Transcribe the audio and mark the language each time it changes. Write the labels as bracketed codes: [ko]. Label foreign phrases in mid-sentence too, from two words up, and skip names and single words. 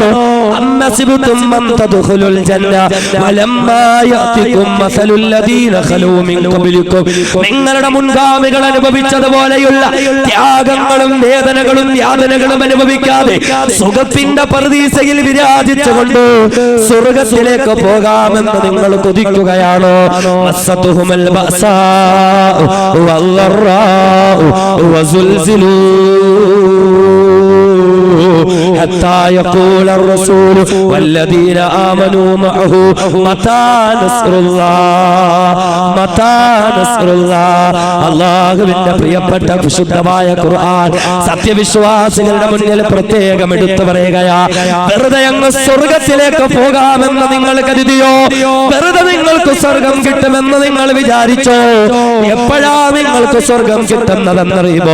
[ml] നിങ്ങളുടെ മുൻഗാമികൾ അനുഭവിച്ചതുപോലെയുള്ള ത്യാഗങ്ങളും വേദനകളും യാതനകളും അനുഭവിക്കാതെ സുഖത്തിന്റെ പർദീസയിൽ വിരാജിച്ചുകൊണ്ട് സ്വർഗത്തിലേക്ക് പോകാമെന്ന് നിങ്ങൾ കൊതിക്കുകയാണോ? [ar] مستهم البأساء والضراء وزلزلوا حتى يقول الرسول والذين آمنوا معه متى نصر الله. [ml] അല്ലാഹുവിന്റെ പ്രിയപ്പെട്ട വിശുദ്ധമായ ഖുർആൻ സത്യവിശ്വാസികളുടെ മുന്നിൽ പ്രത്യേകം എടുത്തു പറയുകയാ. വെറുതെ അങ്ങ് സ്വർഗത്തിലേക്ക് പോകാമെന്ന് നിങ്ങൾ കരുതിയോ? വെറുതെ നിങ്ങൾക്ക് സ്വർഗം കിട്ടുമെന്ന് നിങ്ങൾ വിചാരിച്ചോ? എപ്പോഴാ നിങ്ങൾക്ക് സ്വർഗം കിട്ടുന്നതെന്നറിയുമോ?